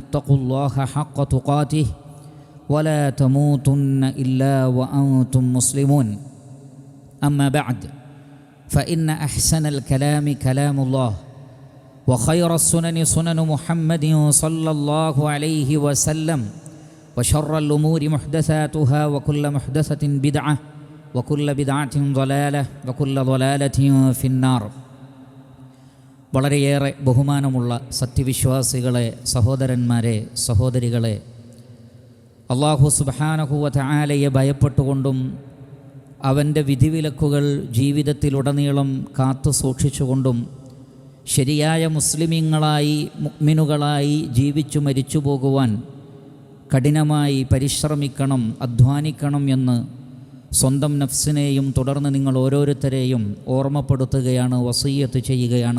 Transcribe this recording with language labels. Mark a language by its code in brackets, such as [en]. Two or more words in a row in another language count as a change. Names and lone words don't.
[ar] اتقوا الله حق تقاته ولا تموتن إلا وأنتم مسلمون أما بعد فإن أحسن الكلام كلام الله وخير السنن سنن محمد صلى الله عليه وسلم وشر الأمور محدثاتها وكل محدثة بدعة وكل بدعة ضلالة وكل ضلالة في النار. [ml] വളരെയേറെ ബഹുമാനമുള്ള സത്യവിശ്വാസികളെ, സഹോദരന്മാരെ, സഹോദരികളെ, അല്ലാഹു [ar] سبحانه و [ml] തആലയെ ഭയപ്പെട്ടുകൊണ്ടും അവൻ്റെ വിധിവിലക്കുകൾ ജീവിതത്തിലുടനീളം കാത്തു സൂക്ഷിച്ചുകൊണ്ടും ശരിയായ മുസ്ലിമീങ്ങളായി, മുഅ്മിനുകളായി ജീവിച്ചു മരിച്ചു പോകുവാൻ കഠിനമായി പരിശ്രമിക്കണം, അധ്വാനിക്കണം എന്ന് സ്വന്തം നഫ്സിനെയും തുടർന്ന് നിങ്ങൾ ഓരോരുത്തരെയും ഓർമ്മപ്പെടുത്തുകയാണ്, വസിയ്യത്ത് ചെയ്യുകയാണ്.